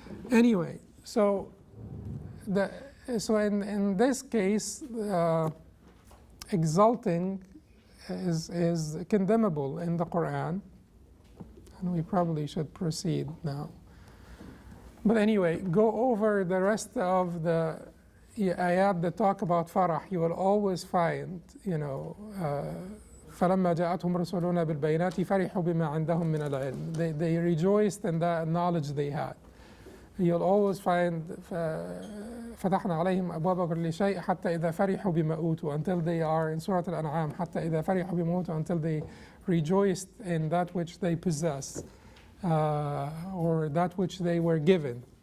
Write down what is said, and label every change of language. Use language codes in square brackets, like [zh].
[en] Anyway, so in this case, exulting is condemnable in the Quran, and we probably should proceed now. But anyway, go over the rest of the ayat that talk about farah. You will always find, [ar] فَلَمَّا جَاءَتْهُمْ رُسُلُنَا بِالْبَيِّنَاتِ فَرِحُوا بِمَا عِنْدَهُم مِّنَ الْعِلْمِ. [en] They rejoiced in the knowledge they had. You'll always find [ar] فتحنا عليهم أبواب كل شيء حتى إذا فرحوا بما أوتوا, [en] until they are in Surah Al-An'am, [ar] حتى إذا فرحوا بما أوتوا, [en] until they rejoiced in that which they possess, or that which they were given.